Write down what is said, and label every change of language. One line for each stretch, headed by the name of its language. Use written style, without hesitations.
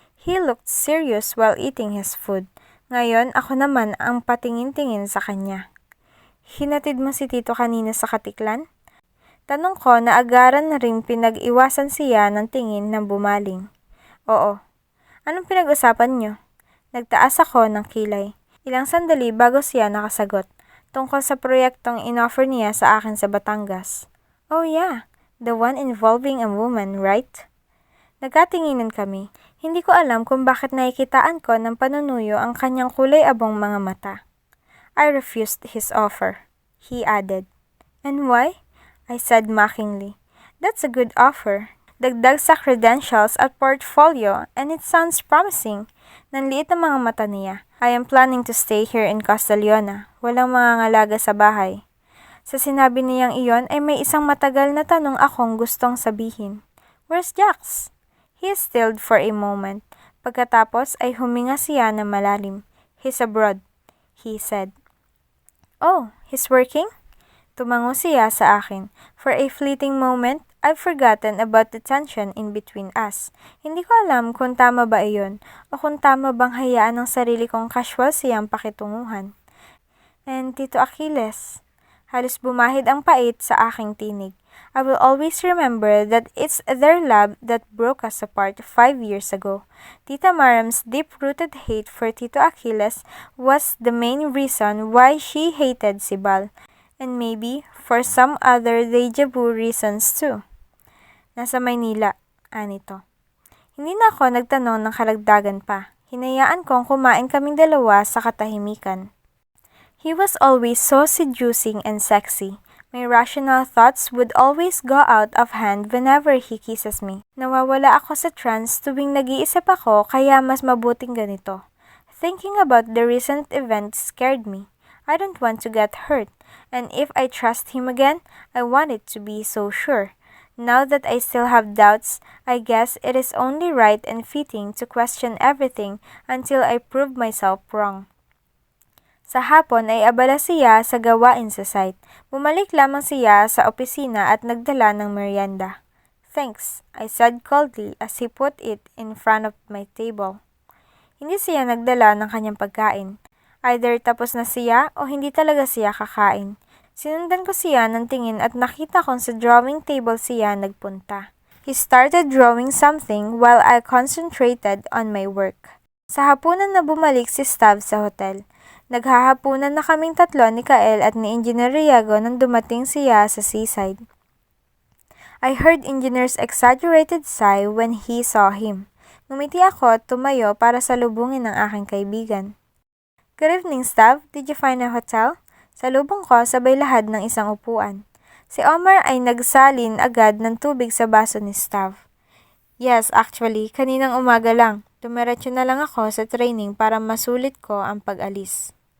English: He looked serious while eating his food.
Filipino: Ngayon ako naman ang patingin-tingin sa kanya. Hinatid mo si Tito kanina sa Katiklan? Tanong ko na agaran na rin pinag-iwasan siya ng tingin na bumaling. Oo. Anong pinag-usapan niyo? Nagtaas ako ng kilay. Ilang sandali bago siya nakasagot. Tungkol sa proyektong inoffer niya sa akin sa Batangas.
English: Oh yeah, the one involving a woman, right?
Filipino: Nagkatinginan kami. Hindi ko alam kung bakit nakikitaan ko ng panunuyo ang kanyang kulay abong mga mata.
English: I refused his offer, he added. And why? I said mockingly. That's a good offer.
Filipino: Dagdag sa credentials at portfolio
English: and it sounds promising.
Filipino: Nanliit ang mga mata niya.
English: I am planning to stay here in Castellona.
Filipino: Walang mga ngalaga sa bahay. Sa sinabi niyang iyon ay may isang matagal na tanong akong gustong sabihin.
English: Where's Jax? He stilled for a moment.
Filipino: Pagkatapos ay huminga siya na malalim.
English: He's abroad, he said. Oh, he's working?
Filipino: Tumango siya sa akin.
English: For a fleeting moment, I've forgotten about the tension in between us.
Filipino: Hindi ko alam kung tama ba iyon o kung tama bang hayaan ng sarili kong casual siyang pakitunguhan. And Tito Achilles, halos bumahid ang pait sa aking tinig.
English: I will always remember that it's their love that broke us apart 5 years ago. Tita Maram's deep-rooted hate for Tito Achilles was the main reason why she hated si Bal. And maybe for some other deja vu reasons too.
Filipino: Nasa Maynila. Anito. Hindi na ako nagtanong ng karagdagan pa. Hinayaan kong kumain kaming dalawa sa katahimikan.
English: He was always so seducing and sexy. My rational thoughts would always go out of hand whenever he kisses me.
Filipino: Nawawala ako sa trance tuwing nag-iisip ako kaya mas mabuting ganito.
English: Thinking about the recent events scared me. I don't want to get hurt, and if I trust him again, I want it to be so sure. Now that I still have doubts, I guess it is only right and fitting to question everything until I prove myself wrong.
Filipino: Sa hapon ay abala siya sa gawain sa site. Bumalik lamang siya sa opisina at nagdala ng merienda.
English: "Thanks," I said coldly as he put it in front of my table.
Filipino: Hindi siya nagdala ng kanyang pagkain. Either tapos na siya o hindi talaga siya kakain. Sinundan ko siya ng tingin at nakita kong sa drawing table siya nagpunta.
English: He started drawing something while I concentrated on my work.
Filipino: Sa hapunan na bumalik si Stav sa hotel. Naghahapunan na kaming tatlo ni Kael at ni Engineer Riago nang dumating siya sa seaside.
English: I heard Engineer's exaggerated sigh when he saw him.
Filipino: Ngumiti ako at tumayo para salubungin ang aking kaibigan.
English: "Good evening, Stav. Did you find a hotel?"
Filipino: Salubong ko sabay lahad ng isang upuan. Si Omar ay nagsalin agad ng tubig sa baso ni Stav.
English: "Yes, actually,
Filipino: kaninang umaga lang. Dumiretso na lang ako sa training para masulit ko ang pag-alis."